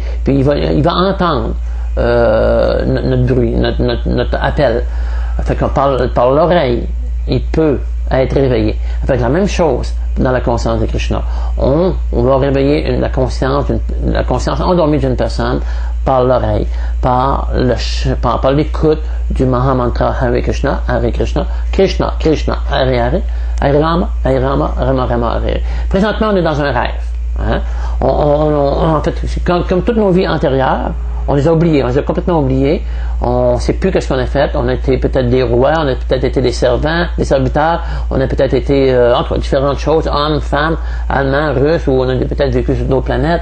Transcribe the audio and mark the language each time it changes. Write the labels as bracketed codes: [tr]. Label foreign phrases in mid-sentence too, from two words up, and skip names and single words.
[fr] Puis il va entendre notre bruit, notre appel. Fait qu'on par l'oreille, il peut être réveillé. Fait la même chose dans la conscience de Krishna. On va réveiller la conscience endormie d'une personne par l'oreille, par l'écoute du Mahamantra [sa] हरे कृष्ण कृष्ण कृष्ण हरे हरे हरे राम राम राम हरे. [fr] Présentement, on est dans un rêve. Hein? En fait, comme toutes nos vies antérieures, on les a oubliés, on les a complètement oubliés. On ne sait plus qu'est-ce qu'on a fait. On a été peut-être des rois, on a peut-être été des servants, des serviteurs, on a peut-être été entre différentes choses, hommes, femmes, allemands, russes, ou on a peut-être vécu sur d'autres planètes.